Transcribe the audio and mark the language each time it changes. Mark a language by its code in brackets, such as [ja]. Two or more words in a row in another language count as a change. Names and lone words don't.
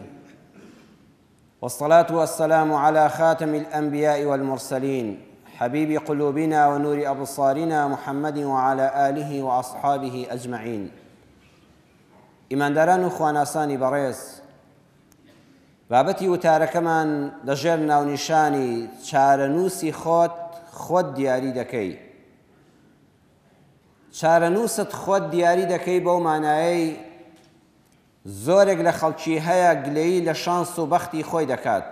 [ar] والصلاة والسلام على خاتم الأنبياء والمرسلين، حبيب قلوبنا ونور أبصارنا محمد وعلى آله وأصحابه أجمعين. [ckb] ئیمانداران و خواناسانی بەڕێز، بابەتی وتارەکەمان لەژێر ناونیشانی چارەنووسی خۆت دیاری دەکەی. چارەنووست خۆت دیاری دەکەی بەو مانایەی زۆرێک لە خەڵکی هەیە گلەیی لە شانس و بەختی خۆی دەکات.